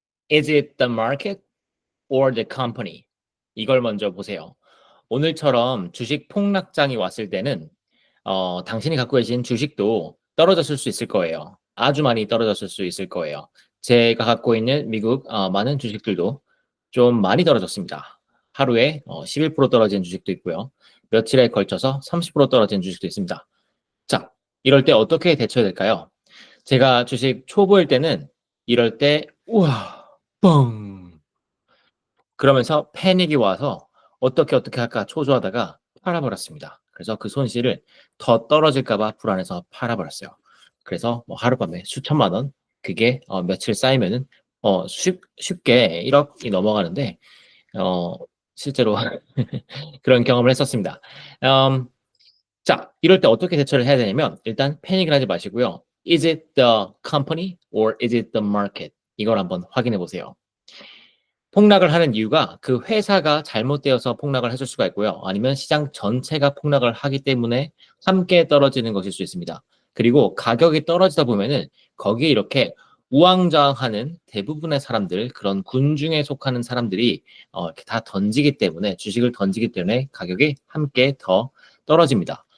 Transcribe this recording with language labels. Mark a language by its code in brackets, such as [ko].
[en] Is it the market or the company? [ko] 이걸 먼저 보세요. 오늘처럼 주식 폭락장이 왔을 때는 당신이 갖고 계신 주식도 떨어졌을 수 있을 거예요. 아주 많이 떨어졌을 수 있을 거예요. 제가 갖고 있는 미국 많은 주식들도 좀 많이 떨어졌습니다. 하루에 11% 떨어진 주식도 있고요. 며칠에 걸쳐서 30% 떨어진 주식도 있습니다. 자, 이럴 때 어떻게 대처해야 될까요? 제가 주식 초보일 때는 이럴 때 우와 뻥 그러면서 패닉이 와서 어떻게 할까 초조하다가 팔아버렸습니다. 그래서 그 손실을 더 떨어질까 봐 불안해서 팔아버렸어요. 그래서 뭐 하룻밤에 수천만 원 그게 며칠 쌓이면은 쉽게 1억이 넘어가는데 어 실제로 그런 경험을 했었습니다. 음 자, 이럴 때 어떻게 대처를 해야 되냐면 일단 패닉을 하지 마시고요. [en] Is it the company or is it the market? [ko] 이걸 한번 확인해 보세요. 폭락을 하는 이유가 그 회사가 잘못되어서 폭락을 했을 수가 있고요. 아니면 시장 전체가 폭락을 하기 때문에 함께 떨어지는 것일 수 있습니다. 그리고 가격이 떨어지다 보면은 거기에 이렇게 우왕좌왕하는 대부분의 사람들, 그런 군중에 속하는 사람들이 이렇게 다 던지기 때문에 주식을 던지기 때문에 가격이 함께 더 떨어집니다.